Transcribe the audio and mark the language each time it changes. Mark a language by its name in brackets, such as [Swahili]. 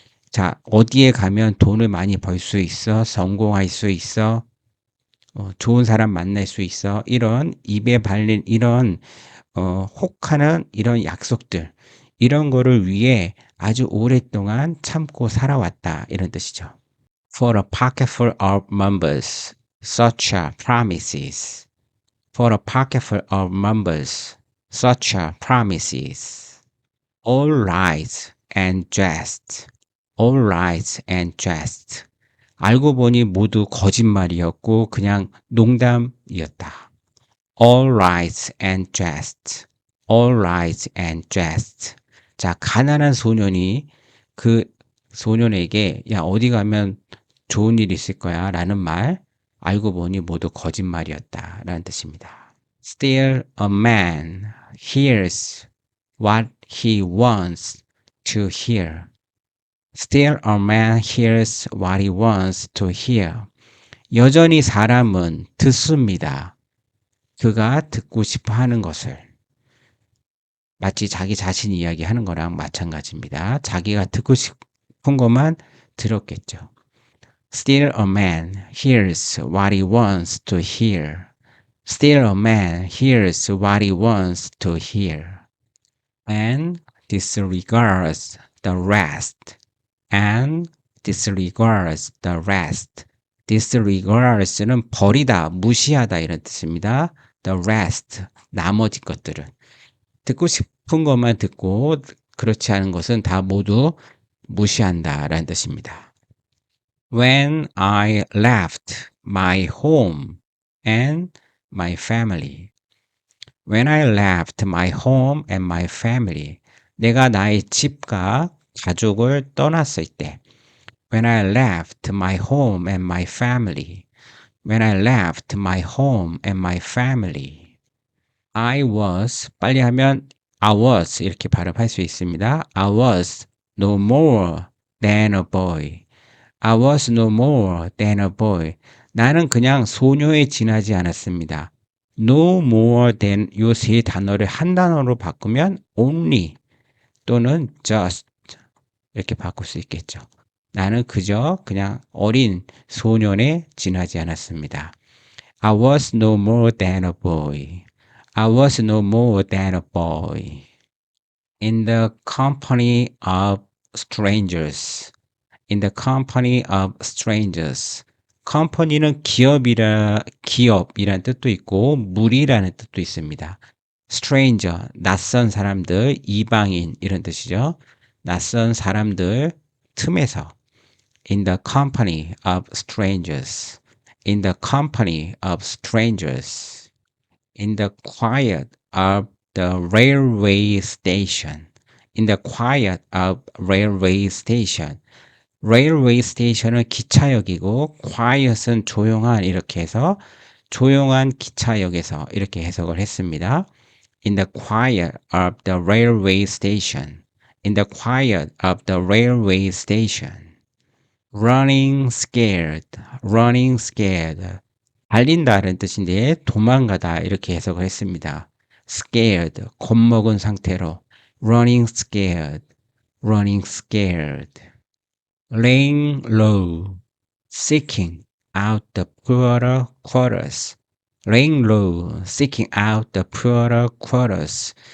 [Korean] 자, 어디에 가면 돈을 많이 벌 수 있어, 성공할 수 있어, 좋은 사람 만날 수 있어, 이런 입에 발린 이런 혹하는 이런 약속들, 이런 거를 위해 아주 오랫동안 참고 살아왔다, 이런 뜻이죠. [English] For a pocketful of mumbles, such are promises. For a pocketful of mumbles, such are promises. All right and jest. All right and jest. [Korean] 알고 보니 모두 거짓말이었고 그냥 농담이었다. [English] All right and jest. All right and jest. [Korean] 자, 가난한 소년이 그 소년에게 야, 어디 가면 좋은 일 있을 거야 라는 말, 알고 보니 모두 거짓말이었다 라는 뜻입니다. [English] Still a man hears what he wants to hear. Still a man hears what he wants to hear. [Korean] 여전히 사람은 듣습니다. 그가 듣고 싶어 하는 것을. 마치 자기 자신이 이야기하는 거랑 마찬가지입니다. 자기가 듣고 싶은 것만 들었겠죠. [English] Still a man hears what he wants to hear. Still a man hears what he wants to hear. And disregards the rest. And disregards the rest. [Korean] disregards는 버리다, 무시하다 이런 뜻입니다. [English] The rest, [Korean] 나머지 것들은. 듣고 싶은 것만 듣고 그렇지 않은 것은 다 모두 무시한다 라는 뜻입니다. [English] When I left my home and my family. When I left my home and my family. [Korean] 내가 나의 집과 가족을 떠났을 때. [English] When I left my home and my family. When I left my home and my family. I was, [Korean] 빨리 하면 [English] I was [Korean] 이렇게 발음할 수 있습니다. [English] I was no more than a boy. I was no more than a boy. [Korean] 나는 그냥 소녀에 지나지 않았습니다. [English] No more than [Korean] 요 세 단어를 한 단어로 바꾸면 only 또는 just 이렇게 바꿀 수 있겠죠. 나는 그저 그냥 어린 소년에 지나지 않았습니다. [English] I was no more than a boy. I was no more than a boy. In the company of strangers. In the company of strangers. [Korean] company는 기업이란 뜻도 있고, 무리라는 뜻도 있습니다. stranger, 낯선 사람들, 이방인, 이런 뜻이죠. 낯선 사람들 틈에서. [English] In the company of strangers. In the company of strangers. In the quiet of the railway station. In the quiet of railway station. [Korean] railway station은 기차역이고 quiet은 조용한 이렇게 해서 조용한 기차역에서 이렇게 해석을 했습니다. [English] In the quiet of the railway station. In the quiet of the railway station. running scared. running scared. [Korean] 달린다는 뜻인데 도망가다 이렇게 해석을 했습니다. [English] scared. [Korean] 겁먹은 상태로 [English] running scared. running scared. laying low, seeking out the poorer quarters. laying low, seeking out the poorer quarters.